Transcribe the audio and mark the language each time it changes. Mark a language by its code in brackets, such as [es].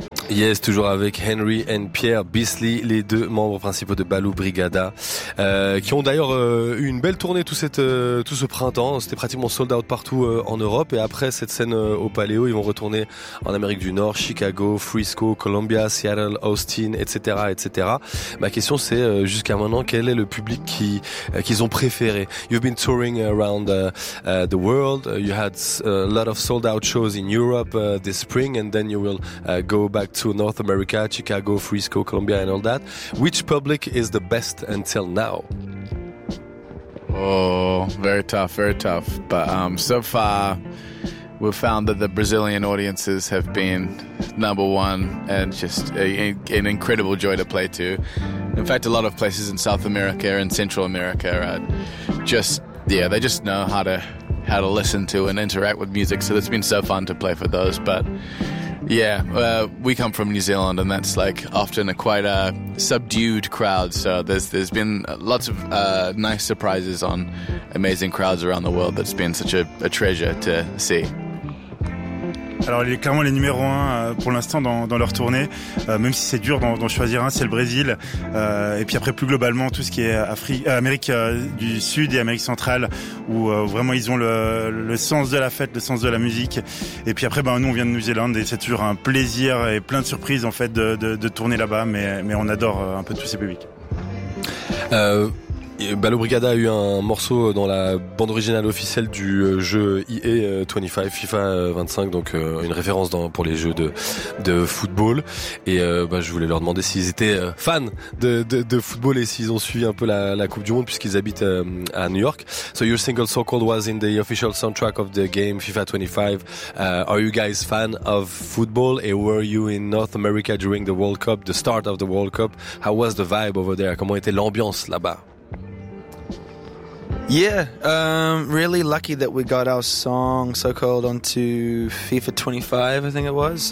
[fr] Yes, toujours avec Henry et Pierre Beasley, les deux membres principaux de Ballo Brigada, qui ont d'ailleurs eu une belle tournée tout ce printemps. C'était pratiquement sold out partout en Europe. Et après cette scène au Paléo, ils vont retourner en Amérique du Nord, Chicago, Frisco, Columbia, Seattle, Austin, etc., etc. Ma question, c'est jusqu'à maintenant, quel est le public qu'ils ont préféré? [en] You've been touring around the world. You had a lot of sold out shows in Europe this spring, and then you will go back to North America, Chicago, Frisco, Colombia, and all that. Which public is the best until now? Oh, very tough, very tough. But so far, we've found that the Brazilian audiences have been number one and just an incredible joy to play to. In fact, a lot of places in South America and Central America are they just know how to listen to and interact with music. So it's been so fun to play for those. But yeah, we come from New Zealand, and that's like often a quite a subdued crowd. So there's been lots of nice surprises on amazing crowds around the world. That's been such a treasure to see. [fr] Alors, il est clairement les numéro un pour l'instant dans leur tournée, même si c'est dur d'en choisir un, c'est le Brésil. Et puis après, plus globalement, tout ce qui est Amérique du Sud et Amérique centrale, où vraiment ils ont le sens de la fête, le sens de la musique. Et puis après, nous, on vient de Nouvelle-Zélande et c'est toujours un plaisir et plein de surprises, en fait, de tourner là-bas. Mais on adore un peu tous ces publics. Ballo Brigada a eu un morceau dans la bande originale officielle du jeu EA 25, FIFA 25, donc une référence pour les jeux de football. Et je voulais leur demander s'ils étaient fans de football et s'ils ont suivi un peu la Coupe du Monde puisqu'ils habitent à New York. [en] So your single So Cold was in the official soundtrack of the game FIFA 25. Are you guys fans of football? And were you in North America during the World Cup, the start of the World Cup? How was the vibe over there? [fr] Comment était l'ambiance là-bas? [en] Yeah, really lucky that we got our song so-called onto FIFA 25, I think it was.